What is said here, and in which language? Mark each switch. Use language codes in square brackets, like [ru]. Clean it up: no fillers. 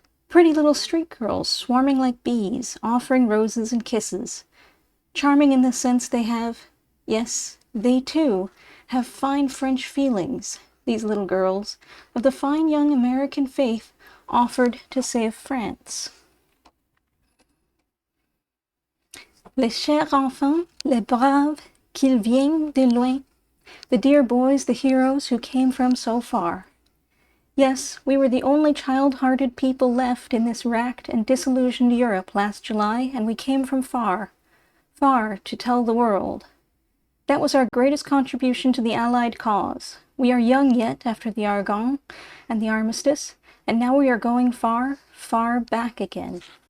[en] Pretty little street girls swarming like bees, offering roses and kisses. Charming in the sense they have, yes, they too, have fine French feelings, these little girls, of the fine young American faith offered to save France. [fr] Les chers enfants, les braves, qu'ils viennent de loin. [en] The dear boys, the heroes who came from so far. Yes, we were the only child-hearted people left in this racked and disillusioned Europe last July, and we came from far, far to tell the world. That was our greatest contribution to the Allied cause. We are young yet after the Argonne and the armistice, and now we are going far, far back again.